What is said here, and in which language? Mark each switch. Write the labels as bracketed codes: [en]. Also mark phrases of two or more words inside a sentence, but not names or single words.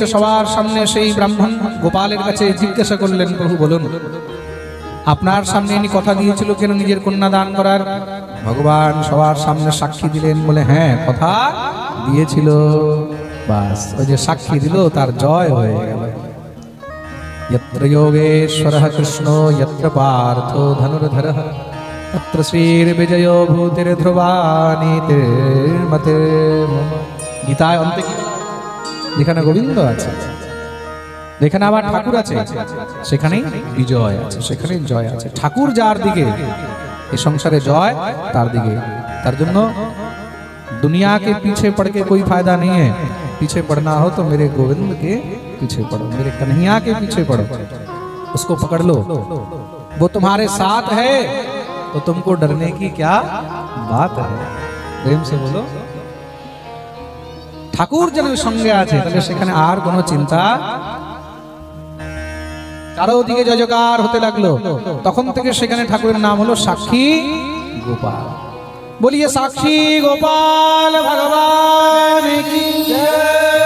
[bn] সবার সামনে সেই ব্রাহ্মণ গোপালের কাছে জিজ্ঞাসা করলেন, প্রভু বলুন, আপনার সামনে ইনি কথা দিয়েছিল কেন নিজের কন্যা দান করার? ভগবান সবার সামনে সাক্ষী দিলেন, বলে হ্যাঁ কথা দিয়েছিল। বাস, ওই যে সাক্ষী দিল তার জয় হয়ে গেল। [sa] यत्र योगेश्वरः कृष्णो यत्र पार्थो धनुर्धरः तत्र श्रीर्विजयो भूतिर्ध्रुवानीतिर्मते। [bn] গীতায় অন্তে কি যেখানে গোবিন্দ আছে, যেখানে আবার ঠাকুর আছে, সেখানেই বিজয় আছে, সেখানেই জয় আছে। ঠাকুর যার দিকে, এই সংসারে জয় তার দিকে। তার জন্য [hi] दुनिया के पीछे पड़ के कोई फायदा नहीं है। पीछे पड़ना हो तो मेरे गोविंद के पीछे पड़ो, मेरे कन्हैया के पीछे पड़ो, उसको पकड़ लो। वो तुम्हारे साथ है तो तुमको डरने की क्या बात है। प्रेम से बोलो। [bn] ঠাকুর যেন সঙ্গে আছে, তাহলে সেখানে আর কোনো চিন্তা। চারদিকে জয়জয়কার হতে লাগলো। তখন থেকে সেখানে ঠাকুরের নাম হলো সাক্ষী গোপাল। [hi] बोलिए साक्षी गोपाल भगवान की जय।